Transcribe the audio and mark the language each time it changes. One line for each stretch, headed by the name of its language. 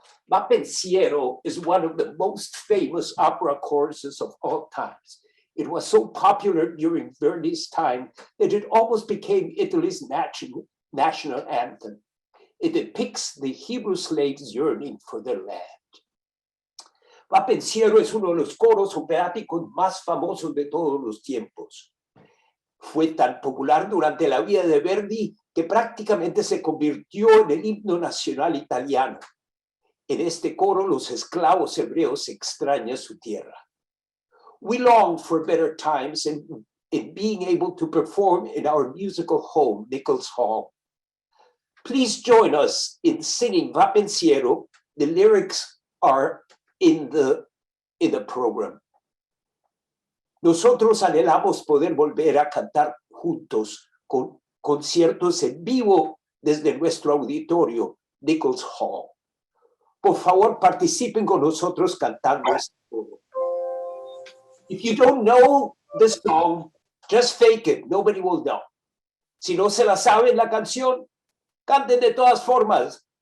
English: Va Pensiero is one of the most famous opera choruses of all times. It was so popular during Verdi's time that it almost became Italy's national anthem. It depicts the Hebrew slaves yearning for their land.
Spanish: Va Pensiero es uno de los coros operáticos más famosos de todos los tiempos. Fue tan popular durante la vida de Verdi que prácticamente se convirtió en el himno nacional italiano. En este coro, los esclavos hebreos extrañan su tierra.
English: We long for better times in being able to perform in our musical home, Nichols Hall. Please join us in singing Va Pensiero. The lyrics are in the program.
Spanish: Nosotros anhelamos poder volver a cantar juntos con conciertos en vivo desde nuestro auditorio, Nichols Hall. Por favor, participen con nosotros cantando este coro.
English: If you don't know the song, just fake it. Nobody will know.
Spanish: Si no se la saben la canción, canten de todas formas.